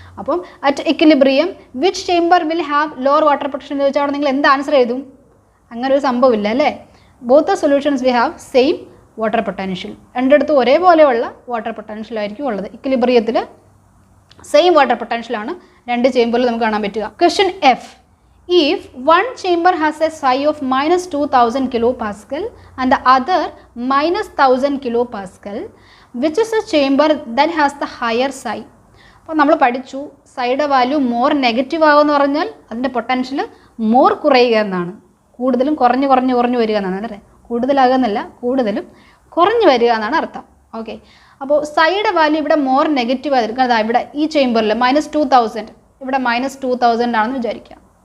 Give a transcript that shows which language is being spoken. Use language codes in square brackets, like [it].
[ml] അപ്പം [en] at equilibrium which chamber will have lower water potential [ml] എന്ന് ചോദിച്ചാൽ അവിടെ നിങ്ങൾ എന്ത് ആൻസർ എഴുതും? അങ്ങനെ ഒരു സംഭവമില്ല അല്ലേ. [en] Both the solutions we have same water potential. [ml] രണ്ടിടത്തും ഒരേപോലെയുള്ള വാട്ടർ പൊട്ടൻഷ്യൽ ആയിരിക്കും ഉള്ളത്. ഇക്വിലിബ്രിയത്തിൽ സെയിം വാട്ടർ പൊട്ടൻഷ്യലാണ് രണ്ട് ചേമ്പറിൽ നമുക്ക് കാണാൻ പറ്റുക. [en] Question F, if one chamber has a psi of -2000 kilopascal and the other -1000 kilopascal, which is a chamber that has the higher psi. [ml] അപ്പോൾ നമ്മൾ പഠിച്ചു സൈയുടെ വാല്യൂ മോർ നെഗറ്റീവ് ആകുമെന്ന് പറഞ്ഞാൽ അതിൻ്റെ പൊട്ടൻഷ്യൽ മോർ കുറയുക എന്നാണ്. കൂടുതലും കുറഞ്ഞ് കുറഞ്ഞ് കുറഞ്ഞ് വരിക എന്നാണ് അല്ലേ. കൂടുതലാകുന്നില്ല, കൂടുതലും കുറഞ്ഞ് വരിക എന്നാണ് അർത്ഥം. ഓക്കെ, അപ്പോൾ സൈയുടെ വാല്യൂ ഇവിടെ മോർ നെഗറ്റീവ് ആയിരിക്കും. അതാ ഇവിടെ ഈ ചേംബറിൽ -2000, ഇവിടെ -2000 ആണെന്ന് വിചാരിക്കുക.